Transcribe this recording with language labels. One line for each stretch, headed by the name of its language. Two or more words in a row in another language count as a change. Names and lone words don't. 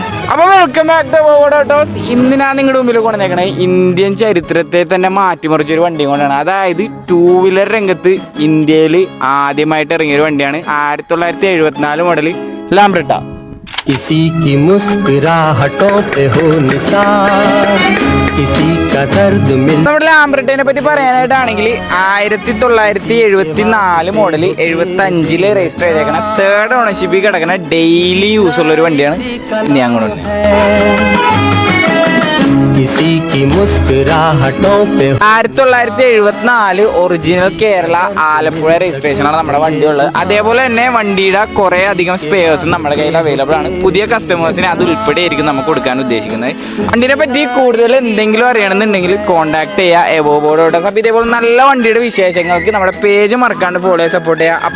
English: അപ്പോൾ welcome back to Autos.
Malayalam: ഇന്ന് ഞാൻ നിങ്ങളുടെ മുമ്പിൽ കൊണ്ടുവന്നേക്കണേ ഇന്ത്യൻ ചരിത്രത്തെ തന്നെ മാറ്റിമറിച്ചൊരു വണ്ടി കൊണ്ടാണ്. അതായത്
English: two wheeler
Malayalam: രംഗത്ത് ഇന്ത്യയിൽ ആദ്യമായിട്ട് ഇറങ്ങിയൊരു വണ്ടിയാണ് 1974 മോഡൽ ലാംബ്രട്ട.
Hindi: किसी की मुस्कुराहटों पे हो निसार किसी का दर्द मिल.
Malayalam: നമ്മുടെ ലാംബ്രട്ടേനെ പറ്റി പറയാനായിട്ടാണെങ്കിൽ 1974 മോഡൽ 75 രജിസ്റ്റർ ചെയ്തേക്കണ
English: third ownership
Malayalam: കിടക്കുന്ന
English: daily use
Malayalam: ഉള്ള ഒരു വണ്ടിയാണ് ഇനി അങ്ങോട്ട്.
Hindi: किसी की मुस्कुराहटों पे
Malayalam: 1974 ഒറിജിനൽ കേരള ആലപ്പുഴ രജിസ്ട്രേഷനാണ് നമ്മുടെ വണ്ടിയുള്ളത്. അതേപോലെ തന്നെ വണ്ടിയുടെ കുറേ അധികം സ്പെയർസും നമ്മുടെ കയ്യിൽ അവൈലബിൾ ആണ്. പുതിയ കസ്റ്റമേഴ്സിന് അത് ഉൾപ്പെടെയായിരിക്കും നമുക്ക് കൊടുക്കാൻ ഉദ്ദേശിക്കുന്നത്. വണ്ടിനെ പറ്റി കൂടുതൽ എന്തെങ്കിലും അറിയണമെന്നുണ്ടെങ്കിൽ കോൺടാക്ട് ചെയ്യുക എവോബോർഡോട്ടോസ്. അപ്പോൾ ഇതേപോലെ നല്ല വണ്ടിയുടെ വിശേഷങ്ങൾക്ക് നമ്മുടെ പേജ് മറക്കാണ്ട്
English: follow support
Malayalam: ചെയ്യുക.